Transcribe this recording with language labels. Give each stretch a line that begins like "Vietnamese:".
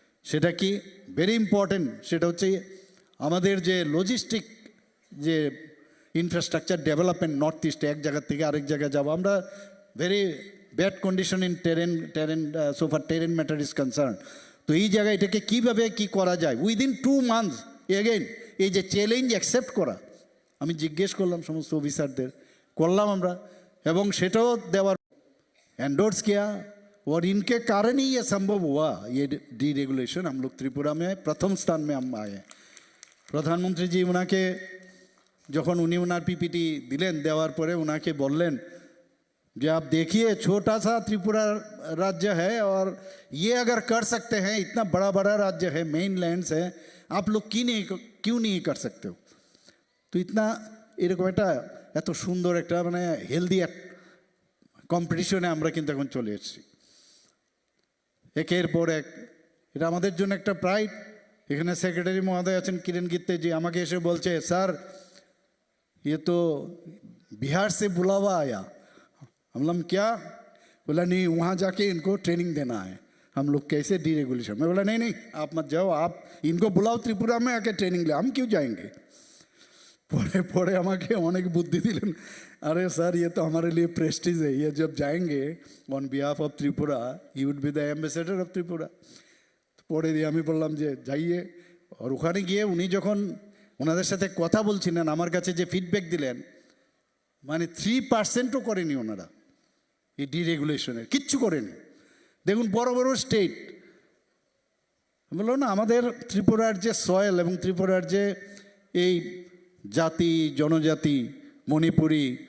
Bangla: সেটা কি very important, সেটা হচ্ছে আমাদের যে লজিস্টিক যে ইনফ্রাস্ট্রাকচার ডেভেলপমেন্ট নর্থ ইস্টে, এক জায়গা থেকে আরেক জায়গায় যাবো আমরা,
English: Very bad condition in terrain so far terrain matter is concern.
Bangla: তো এই জায়গায় এটাকে কীভাবে কী করা যায় উইদিন 2 months, এগেইন এই যে চ্যালেঞ্জ অ্যাকসেপ্ট করা, আমি জিজ্ঞেস করলাম সমস্ত অফিসারদের, করলাম আমরা, এবং সেটাও দেওয়ার
Hindi: एंडोर्स किया और इनके कारण ही ये संभव हुआ। ये डीरेगुलेशन हम लोग त्रिपुरा में प्रथम स्थान में हम आए। प्रधानमंत्री जी उनाके
Bangla: যখন উনি ওনার পিপিটি দিলেন, দেওয়ার পরে ওনাকে বললেন যে
Hindi: आप देखिए छोटा सा त्रिपुरा राज्य है और ये अगर कर सकते हैं, इतना बड़ा बड़ा राज्य है, मेन लैंड्स है, आप लोग क्यों नहीं कर सकते हो।
Bangla: तो इतना এরকম একটা এত সুন্দর একটা মানে হেলদি কম্পিটিশনে আমরা কিন্তু এখন চলে এসেছি একের পর এক। এটা আমাদের জন্য একটা প্রাইড। এখানে সেক্রেটারি মহোদয় আছেন কিরেন গিত্তেজি, আমাকে এসে বলছে স্যার
Hindi: ये तो बिहार से बुलावा आया। हम लोग क्या, बोला नहीं वहाँ जाके इनको ट्रेनिंग देना है। हम लोग कैसे डीरेगुलेशन, मैं बोला नहीं नहीं आप मत जाओ, आप इनको बुलाओ त्रिपुरा में आके ट्रेनिंग ले, हम क्यों जाएंगे। पढ़े पढ़े
Bangla: আমাকে অনেক বুদ্ধি দিলেন,
Hindi: अरे सर ये तो हमारे लिए प्रेस्टीज है, ये जब जाएंगे
English: On behalf of Tripura he would be the ambassador of Tripura.
Bangla: পড়ে দিয়ে আমি বললাম যে যাইয়ে, আর ওখানে গিয়ে উনি যখন ওনাদের সাথে কথা বলছিলেন আমার কাছে যে ফিডব্যাক দিলেন, মানে 3%ও করেনি ওনারা এই ডিরেগুলেশনের, কিচ্ছু করেনি। দেখুন বড় বড় স্টেট, বললো না আমাদের ত্রিপুরার যে সয়েল এবং ত্রিপুরার যে এই জাতি জনজাতি মণিপুরি,